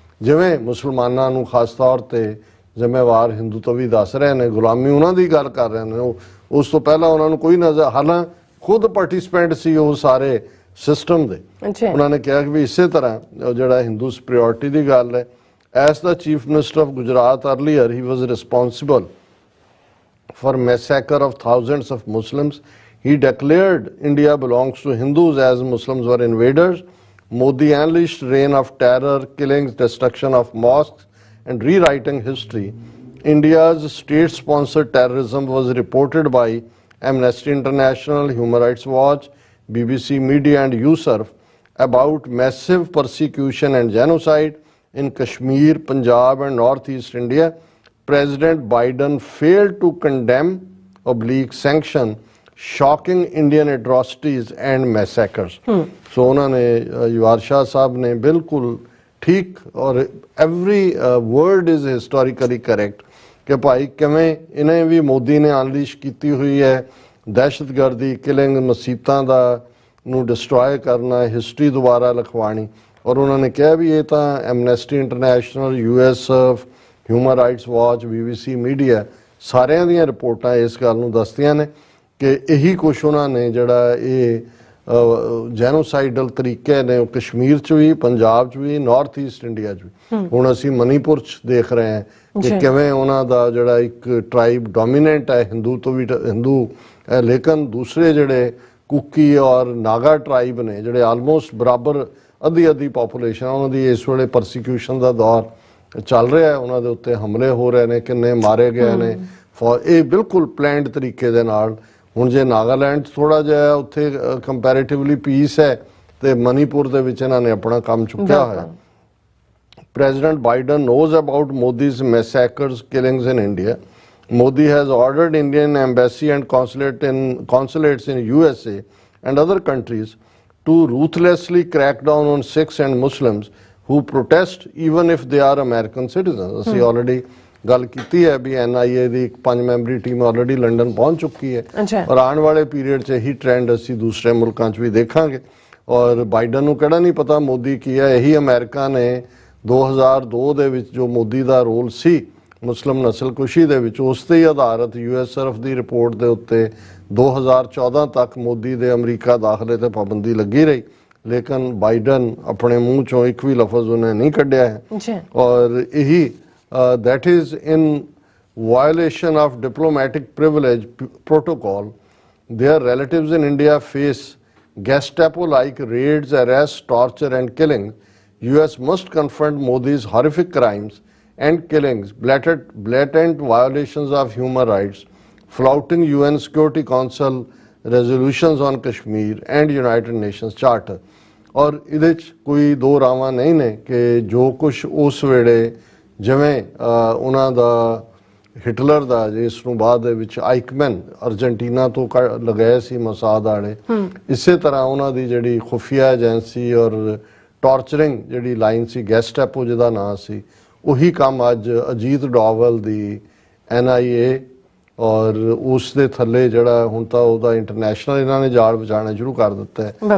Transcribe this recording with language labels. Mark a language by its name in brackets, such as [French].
[Punjabi] ਜਿਵੇਂ ਮੁਸਲਮਾਨਾਂ ਨੂੰ ਖਾਸ ਤੌਰ ਤੇ ਜ਼ਿੰਮੇਵਾਰ ਹਿੰਦੂ ਤੋਂ ਵੀ ਦੱਸ ਰਹੇ ਨੇ, ਗੁਲਾਮੀ ਉਹਨਾਂ ਦੀ ਗੱਲ ਕਰ ਰਹੇ ਨੇ, ਉਸ ਤੋਂ ਪਹਿਲਾਂ ਉਹਨਾਂ ਨੂੰ ਕੋਈ ਨਜ਼ਰ, ਹਾਲਾਂ ਖੁਦ ਪਾਰਟਿਸਪੈਂਟ ਸੀ ਉਹ ਸਾਰੇ ਸਿਸਟਮ ਦੇ। ਉਹਨਾਂ ਨੇ ਕਿਹਾ ਕਿ ਵੀ ਇਸੇ ਤਰ੍ਹਾਂ ਜਿਹੜਾ ਹਿੰਦੂ ਸੁਪੀਰੀਅਰਿਟੀ ਦੀ ਗੱਲ ਹੈ, S ਦਾ [English] Chief minister of Gujarat earlier he was responsible for massacre of thousands of Muslims. He declared India belongs to Hindus as Muslims were invaders. Modi unleashed reign of terror, killings, destruction of mosques and rewriting history. India's state-sponsored terrorism was reported by Amnesty International, Human Rights Watch, BBC Media and USARF about massive persecution and genocide in Kashmir, Punjab and Northeast India. President Biden failed to condemn / sanction shocking Indian atrocities and massacres. [Hindi] So उन्होंने युवार शाह साहब ने बिल्कुल ठीक, और [English] every word is historically correct [Hindi] कि भाई किवें इन्हें भी मोदी ने अनलीश की हुई है दहशतगर्दी, किलिंग, मसीतां दा ਨੂੰ डिस्ट्रॉय करना, हिस्टरी दोबारा लिखवानी। और उन्होंने कहा भी ये तो [Punjabi] amnesty international, USF, human rights watch, BBC media ਸਾਰਿਆਂ ਦੀਆਂ ਰਿਪੋਰਟਾਂ ਇਸ ਗੱਲ ਨੂੰ ਦੱਸਦੀਆਂ ਨੇ ਕਿ ਇਹੀ ਕੁਛ ਉਹਨਾਂ ਨੇ ਜਿਹੜਾ ਇਹ ਜੈਨੋਸਾਈਡਲ ਤਰੀਕੇ ਨੇ ਉਹ ਕਸ਼ਮੀਰ 'ਚ ਵੀ, ਪੰਜਾਬ 'ਚ ਵੀ, ਨਾਰਥ ਈਸਟ ਇੰਡੀਆ 'ਚ ਵੀ। ਹੁਣ ਅਸੀਂ ਮਨੀਪੁਰ 'ਚ ਦੇਖ ਰਹੇ ਹਾਂ ਕਿ ਕਿਵੇਂ ਉਹਨਾਂ ਦਾ ਜਿਹੜਾ ਇੱਕ ਟਰਾਈਬ ਡੋਮੀਨੈਂਟ ਹੈ, ਹਿੰਦੂ ਤੋਂ ਵੀ ਹਿੰਦੂ, ਲੇਕਿਨ ਦੂਸਰੇ ਜਿਹੜੇ ਕੁਕੀ ਔਰ ਨਾਗਾ ਟਰਾਈਬ ਨੇ ਜਿਹੜੇ ਆਲਮੋਸਟ ਬਰਾਬਰ ਅੱਧੀ ਪਾਪੂਲੇਸ਼ਨ, ਉਹਨਾਂ ਦੀ ਇਸ ਵੇਲੇ ਪਰਸੀਕਿਊਸ਼ਨ ਦਾ ਦੌਰ ਚੱਲ ਰਿਹਾ ਹੈ, ਉਹਨਾਂ ਦੇ ਉੱਤੇ ਹਮਲੇ ਹੋ ਰਹੇ ਨੇ, ਕਿੰਨੇ ਮਾਰੇ ਗਏ ਨੇ, ਇਹ ਬਿਲਕੁਲ ਪਲੈਨਡ ਤਰੀਕੇ ਦੇ ਨਾਲ। ਹੁਣ ਜੇ ਨਾਗਾਲੈਂਡ ਥੋੜਾ ਜਿਹਾ ਉੱਥੇ ਕੰਪੈਰੀਟਿਵਲੀ ਪੀਸ ਹੈ ਤੇ ਮਨੀਪੁਰ ਦੇ ਵਿੱਚ ਇਹਨਾਂ ਨੇ ਆਪਣਾ ਕੰਮ ਚੁੱਕਿਆ ਹੋਇਆ। [English] President Biden knows about Modi's massacres, killings in India. Modi has ordered Indian embassy and consulates in USA and other countries to ruthlessly crack down on Sikhs and Muslims who protest even if they are American citizens. [Punjabi] ਅਸੀਂ [English] already [Punjabi] ਗੱਲ ਕੀਤੀ ਹੈ ਵੀ NIA ਦੀ ਇੱਕ 5 memory team already London ਪਹੁੰਚ ਚੁੱਕੀ ਹੈ ਅੱਛਾ ਔਰ ਆਉਣ ਵਾਲੇ ਪੀਰੀਅਡ 'ਚ ਇਹੀ ਟ੍ਰੈਂਡ ਅਸੀਂ ਦੂਸਰੇ ਮੁਲਕਾਂ 'ਚ ਵੀ ਦੇਖਾਂਗੇ। ਔਰ ਬਾਈਡਨ ਨੂੰ ਕਿਹੜਾ ਨਹੀਂ ਪਤਾ ਮੋਦੀ ਕੀ ਹੈ। ਇਹੀ ਅਮਰੀਕਾ ਨੇ 2002 ਦੇ ਵਿੱਚ ਜੋ ਮੋਦੀ ਦਾ ਰੋਲ ਸੀ ਮੁਸਲਿਮ ਨਸਲਕੁਸ਼ੀ ਦੇ ਵਿੱਚ, ਉਸ ਤੇ ਹੀ ਆਧਾਰਿਤ USCIRF ਦੀ ਰਿਪੋਰਟ ਦੇ ਉੱਤੇ 2014 ਤੱਕ ਮੋਦੀ ਦੇ ਅਮਰੀਕਾ ਦਾਖਲੇ ਤੇ ਪਾਬੰਦੀ ਲੱਗੀ ਰਹੀ, ਲੇਕਿਨ ਬਾਈਡਨ ਆਪਣੇ ਮੂੰਹ ਚੋਂ ਇੱਕ ਵੀ ਲਫ਼ਜ਼ ਉਹਨੇ ਨਹੀਂ ਕੱਢਿਆ ਹੈ। ਔਰ ਇਹੀ [English] that is in violation of diplomatic privilege protocol. Their relatives in India face Gestapo-like raids, arrests, torture and killing. US must confront Modi's horrific crimes and killings, blatant violations of human rights, flouting UN Security Council resolutions on Kashmir and United Nations Charter. [Punjabi] और ਇਹਦੇ 'ਚ ਕੋਈ ਦੋ ਰਾਵਾਂ ਨਹੀਂ ਨੇ ਕਿ ਜੋ ਕੁਛ ਉਸ ਵੇਲੇ ਜਿਵੇਂ ਉਹਨਾਂ ਦਾ ਹਿਟਲਰ ਦਾ ਜਿਸ ਨੂੰ ਬਾਅਦ ਦੇ ਵਿੱਚ ਆਈਕਮੈਨ ਅਰਜਨਟੀਨਾ ਤੋਂ ਲਗਾਏ ਸੀ ਮਸਾਦ ਵਾਲੇ, ਇਸੇ ਤਰ੍ਹਾਂ ਉਹਨਾਂ ਦੀ ਜਿਹੜੀ ਖੁਫੀਆ ਏਜੰਸੀ ਔਰ ਟਾਰਚਰਿੰਗ ਜਿਹੜੀ ਲਾਈਨ ਸੀ ਗੈਸਟੈਪੋ ਜਿਹਦਾ ਨਾਂ ਸੀ, ਉਹੀ ਕੰਮ ਅੱਜ ਅਜੀਤ ਡੋਵਲ ਦੀ NIA ਔਰ ਉਸ ਦੇ ਥੱਲੇ ਜਿਹੜਾ ਹੁਣ ਤਾਂ ਉਹਦਾ ਇੰਟਰਨੈਸ਼ਨਲ ਇਹਨਾਂ ਨੇ ਜਾਲ ਵਿਛਾਉਣਾ ਸ਼ੁਰੂ ਕਰ ਦਿੱਤਾ ਹੈ।